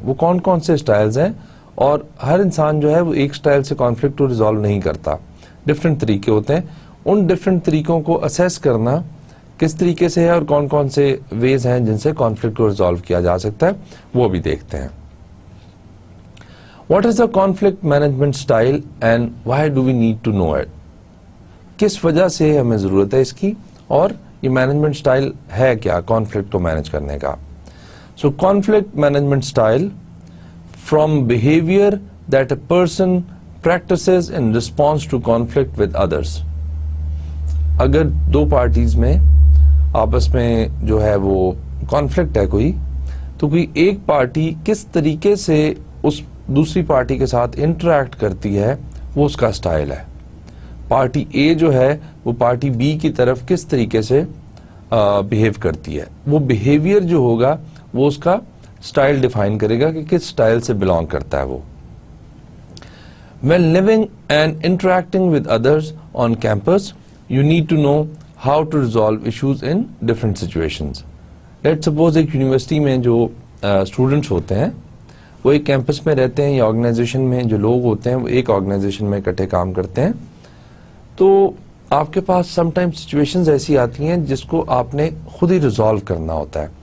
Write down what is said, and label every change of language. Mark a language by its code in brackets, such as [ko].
[ur] وہ کون کون سے سٹائلز ہیں, اور ہر انسان جو ہے وہ ایک سٹائل سے کانفلکٹ کو ریزالو نہیں کرتا, ڈفرینٹ طریقے ہوتے ہیں. ان ڈفرینٹ طریقوں کو اسیس کرنا کس طریقے سے ہے اور کون کون سے ویز ہیں جن سے کانفلکٹ کو ریزالو کیا جا سکتا ہے, وہ بھی دیکھتے ہیں. [en] What is the conflict management style and why do we need to know it? [ur] کس وجہ سے ہمیں ضرورت ہے اس کی, اور یہ مینجمنٹ سٹائل ہے کیا کانفلکٹ کو مینج کرنے کا. [en] So conflict management style from behavior that a person practices in response to conflict with others. [ur] اگر دو پارٹیز میں آپس میں جو ہے وہ کانفلکٹ ہے کوئی, تو کوئی ایک پارٹی کس طریقے سے اس دوسری پارٹی کے ساتھ انٹریکٹ کرتی ہے وہ اس کا سٹائل ہے. پارٹی اے جو ہے وہ پارٹی بی کی طرف کس طریقے سے بیہیو کرتی ہے, وہ بیہیویئر جو ہوگا وہ اس کا سٹائل ڈیفائن کرے گا کہ کس سٹائل سے بلانگ کرتا ہے وہ. [en] When living and interacting with others on campus, you need to know how to resolve issues in different situations. Let's suppose [ur] ایک یونیورسٹی میں جو اسٹوڈنٹس ہوتے ہیں وہ ایک کیمپس میں رہتے ہیں, یا آرگنائزیشن میں جو لوگ ہوتے ہیں وہ ایک آرگنائزیشن میں اکٹھے کام کرتے ہیں. تو آپ کے پاس سم ٹائم سچویشنز ایسی آتی ہیں جس کو آپ نے خود ہی ریزالو کرنا ہوتا ہے.